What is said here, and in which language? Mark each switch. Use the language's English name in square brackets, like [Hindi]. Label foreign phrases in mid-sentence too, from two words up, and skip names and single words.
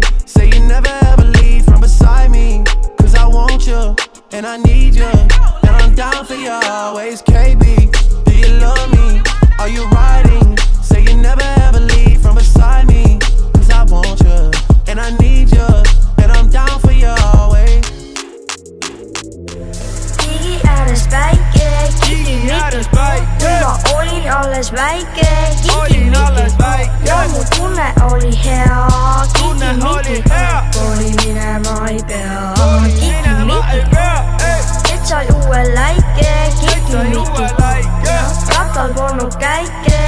[English] Say you never ever leave from beside me. Cause I want you, and I need you, and I'm down for you always. KB, do you love me? Are you riding? Say you never ever leave from beside me. Cause I want you, and I need you, and I'm down for you always. [Estonian] Kiki ääres päike, kiki-miki, ma olin alles väike, kiki-miki, ja mu tunne oli hea, kiki-miki, kooli minema ei pea, kiki-miki, et sai uue läike, kiki-miki, ratal polnud käike.